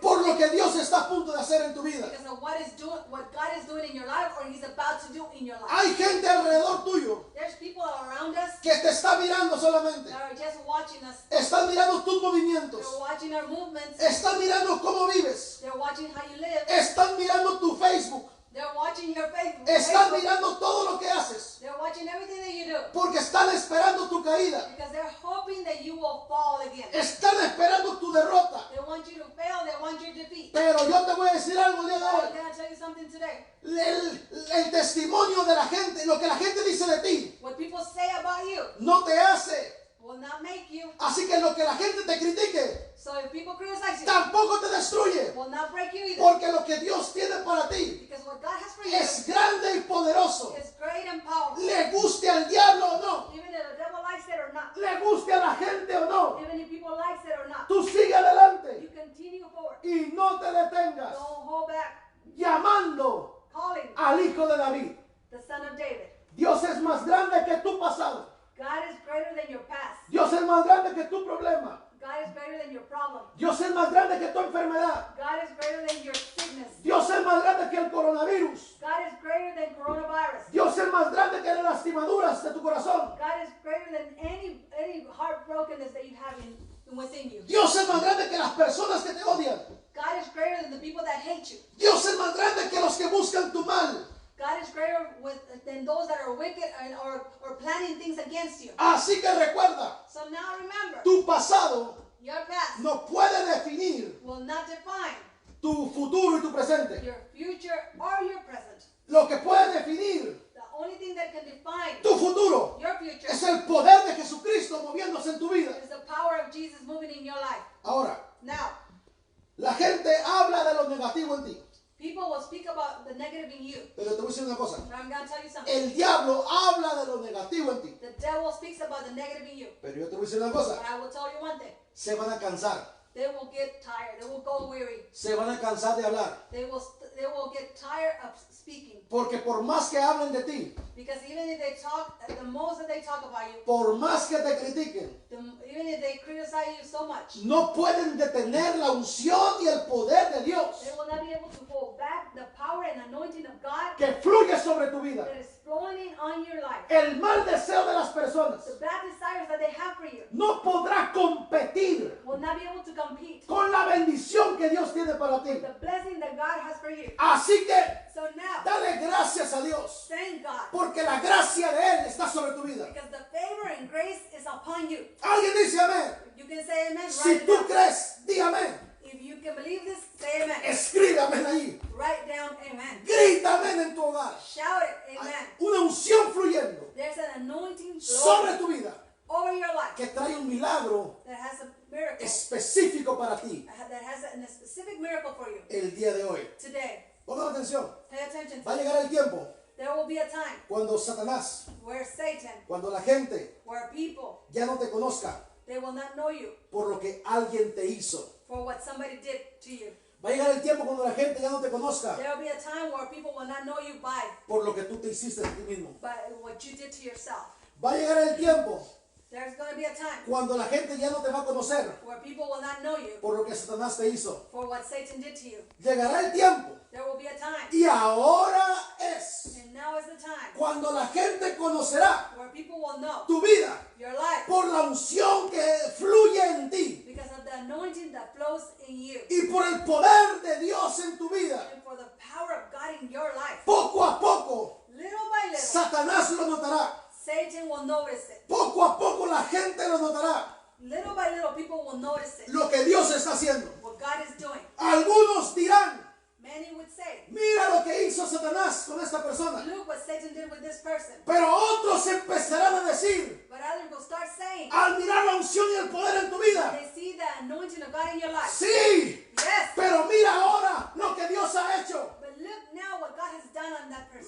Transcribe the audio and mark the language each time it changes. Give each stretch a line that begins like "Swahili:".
Spanish: por lo que Dios está a punto de hacer en tu vida.
English: because of what God is doing in your life or he's about to do in your life.
Spanish: Hay gente alrededor tuyo
English: There's people around us
Spanish: que te está mirando solamente.
English: that are just watching us.
Spanish: Están mirando tus movimientos.
English: They're watching our movements.
Spanish: Están mirando cómo vives.
English: They're watching how you live.
Spanish: Están mirando tu Facebook.
English: They're watching your Facebook.
Spanish: Están mirando todo lo que haces.
English: They're watching everything that you do
Spanish: Porque están esperando tu caída.
English: because they're hoping that you will fall again.
Spanish: Están esperando tu derrota.
English: They want you to fail. They want your defeat.
Spanish: Pero yo te voy a decir algo el día de
English: But
Spanish: hoy.
English: can I tell you something today?
Spanish: El testimonio de la gente, lo que la gente dice de ti,
English: What people say about you
Spanish: no te hace.
English: will not make you.
Spanish: Así que lo que la gente te critique,
English: So if people criticize you,
Spanish: tampoco te destruye.
English: will not break you either.
Spanish: Porque lo que Dios tiene para ti
English: Because what God has for you
Spanish: es grande y poderoso.
English: is great and powerful.
Spanish: Le guste al diablo o no,
English: Even if the devil likes it or not.
Spanish: le guste a la gente o no,
English: Even if people likes it or not.
Spanish: tú sigue
English: You
Spanish: adelante
English: continue forward.
Spanish: y no te detengas
English: Don't hold back.
Spanish: llamando
English: Calling
Spanish: al hijo de David.
English: the son of David.
Spanish: Dios es más grande que tu pasado.
English: God is greater than your past.
Spanish: Dios es más grande que tu problema.
English: God is greater than your problem.
Spanish: Dios es más grande que tu enfermedad.
English: God is greater than your sickness.
Spanish: Dios es más grande que el coronavirus.
English: God is greater than coronavirus.
Spanish: Dios es más grande que las lastimaduras de tu corazón.
English: God is greater than any heartbrokenness that you have within you.
Spanish: Dios es más grande que las personas que te odian.
English: God is greater than the people that hate you.
Spanish: Dios es más grande que los que buscan tu mal.
English: God is greater than those that are wicked or planning things against you.
Spanish: Así que recuerda,
English: So now remember,
Spanish: tu pasado
English: your past
Spanish: no puede definir
English: will not define
Spanish: tu futuro y tu presente.
English: your future or your present.
Spanish: Lo que puede definir
English: The only thing that can define
Spanish: tu futuro
English: your future
Spanish: es el poder de Jesucristo moviéndose en tu vida.
English: is the power of Jesus moving in your life.
Spanish: Ahora,
English: Now,
Spanish: la gente habla de lo negativo en ti.
English: people will speak about the negative in you.
Spanish: Pero te voy a decir una cosa.
English: But I'm going to tell you something.
Spanish: El diablo habla de lo negativo en ti.
English: The devil speaks about the negative in you.
Spanish: Pero yo te voy a decir una cosa.
English: But I will tell you one thing.
Spanish: Se van a cansar.
English: They will get tired. They will go weary.
Spanish: Se van a cansar de hablar.
English: They will get tired of speaking.
Spanish: Porque por más que hablen de ti,
English: Because even if they talk, the most that they talk about you,
Spanish: por más que te critiquen,
English: even if they criticize you so much,
Spanish: no pueden detener la unción y el poder de Dios
English: they will not be able to hold back the power and anointing of God
Spanish: que fluye sobre tu vida.
English: that is flowing on your life,
Spanish: el mal deseo de las personas
English: the bad desires that they have for you,
Spanish: no podrá competir
English: will not be able to compete
Spanish: con la bendición que Dios tiene para ti.
English: with the blessing that God has for you.
Spanish: Así que
English: So now,
Spanish: dale gracias a Dios,
English: thank God,
Spanish: porque la gracia de Él está sobre tu vida.
English: because the favor and grace is upon you.
Spanish: Alguien dice amén.
English: You can say amen
Spanish: Si
English: right
Spanish: tú
English: now.
Spanish: crees, di amén.
English: If you can believe this, say amen.
Spanish: Escribe amén ahí.
English: Write down amen.
Spanish: Grita amén en tu hogar.
English: Shout it,
Spanish: Hay
English: amen.
Spanish: una unción fluyendo
English: There's an anointing
Spanish: sobre
English: flowing
Spanish: tu vida
English: over your life
Spanish: que trae un milagro
English: that has a miracle,
Spanish: específico para ti
English: that has a specific miracle for you
Spanish: el día de hoy.
English: today.
Spanish: Pongan atención.
English: Pay attention
Spanish: Va a
English: to it.
Spanish: llegar el tiempo
English: There will be a time
Spanish: cuando Satanás,
English: where Satan,
Spanish: cuando la gente
English: where people,
Spanish: ya no te conozca
English: they will not know you
Spanish: por lo que alguien te hizo.
English: for what somebody did to you.
Spanish: Va a llegar el tiempo cuando la gente ya no te conozca
English: There will be a time where people will not know you
Spanish: por lo que tú te hiciste a ti mismo.
English: by what you did to yourself.
Spanish: Va a llegar el tiempo
English: There's going to be a time
Spanish: cuando la gente ya no te va a conocer
English: where people will not know you
Spanish: por lo que Satanás te hizo.
English: for what Satan did to you.
Spanish: Llegará el tiempo
English: There will be a time,
Spanish: y ahora es
English: and now is the time,
Spanish: cuando la gente conocerá
English: where people will know
Spanish: tu vida
English: your life
Spanish: por la unción que fluye en ti
English: because of the anointing that flows in you
Spanish: y por el poder de Dios en tu vida.
English: and for the power of God in your life.
Spanish: Poco a poco
English: Little by little,
Spanish: Satanás lo notará.
English: Satan will notice it.
Spanish: Poco a poco la gente lo notará.
English: Little by little, people will notice it.
Spanish: Lo que Dios está haciendo.
English: What God is doing.
Spanish: Algunos dirán,
English: Many would say,
Spanish: mira lo que hizo Satanás con esta persona.
English: look what Satan did with this person.
Spanish: Pero otros empezarán a decir,
English: But others will start saying,
Spanish: al mirar la unción y el poder en tu vida,
English: they see the anointing of God in your life.
Spanish: sí,
English: Yes.
Spanish: pero mira ahora lo que Dios ha hecho.
English: But look now what God has done on that person.